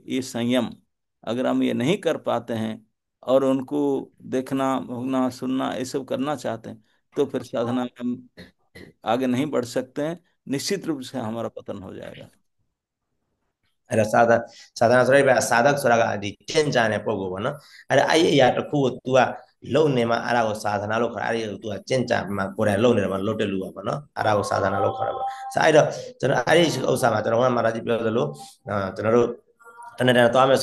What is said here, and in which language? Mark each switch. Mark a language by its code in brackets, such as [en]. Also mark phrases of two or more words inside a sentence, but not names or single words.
[hi] ये संयम अगर हम ये नहीं कर पाते हैं और उनको देखना भोगना सुनना ये सब करना चाहते हैं, तो फिर साधना में हम आगे नहीं बढ़ सकते हैं। निश्चित रूप से हमारा पतन हो जाएगा। [my] အဲ့တော့သာသနာဆိုတဲ့ဘက်စာသက်ဆိုတာကဒီကျင့်ကြံတဲ့ပုံကိုပေါ့နော်အဲ့ဒါအဲ့ဒီအရာတစ်ခုကို तू ကလုံနေမှာအဲ့ဒါကိုသာသနာလို့ခေါ်တာအဲ့ဒီ तू ကကျင့်ကြံမှာကိုယ်တိုင်လုံနေ တယ်မှာလုံတဲ့လူပါပေါ့နော်အဲ့ဒါကိုသာသနာလို့ခေါ်တာပေါ့ဆိုအဲ့တော့ကျွန်တော်အဲ့ဒီဥစ္စာမှာကျွန်တော်ကမာရာကြီးပြောသလိုကျွန်တော်တို့တနေ့တနေ့သွားမယ်